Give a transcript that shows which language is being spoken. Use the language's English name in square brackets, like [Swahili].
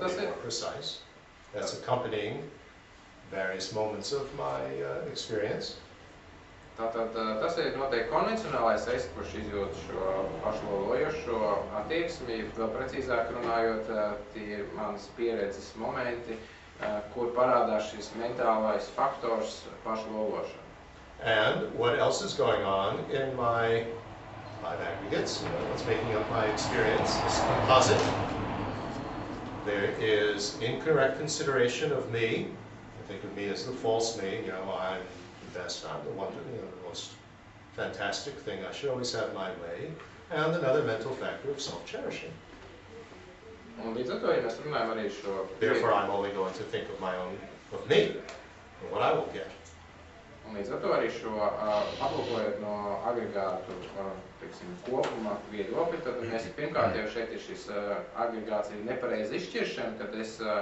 [English] To be more precise, that's accompanying various moments of my experience. [Latvian] Tātad tas ir noteikti konvencionālais es, kurš izjūt šo pašlolojošo attieksmi, vēl precīzāk runājot, tie ir manas pieredzes momenti, kur parādās šis mentālais faktors pašlološana. [English] And what else is going on in my aggregates, what's making up my experience, this composite. There is incorrect consideration of me. I think of me as the false me, I'm the best, I'm the one, the most fantastic thing, I should always have my way. And another mental factor of self-cherishing. [Latvian] Un līdz ar to, ja mēs runājam arī šo... [English] Therefore, I'm only going to think of me, and what I will get. [Latvian] Un līdz ar to arī šo aplūkojot no agregātu, kopuma viedokļa, tad mēs pirmkārt jau šeit ir šis agregāts ir nepareiza izšķiršana, kad es